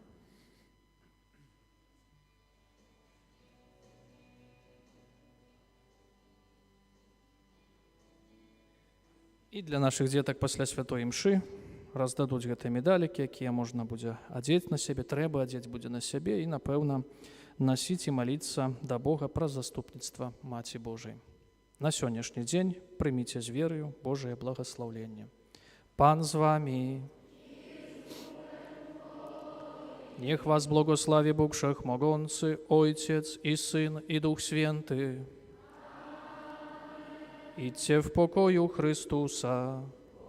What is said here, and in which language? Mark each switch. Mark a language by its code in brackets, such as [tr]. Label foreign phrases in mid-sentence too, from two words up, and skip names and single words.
[be] І для нашых дзетак пасля святой імшы раздадуць гэтыя медалікі, якія можна будзе адзець на сябе, трэба адзець будзе на сябе і, напэўна, насіць і маліцца да Бога праз заступніцтва Маці Божай. На сённяшні дзень прыміце з верою Божае благаслаўленне. Пан з вамі. [pl] Niech was błogosławi Bóg Wszechmogący, Ojciec i Syn i Duch Święty. Idźcie w pokoju Chrystusa.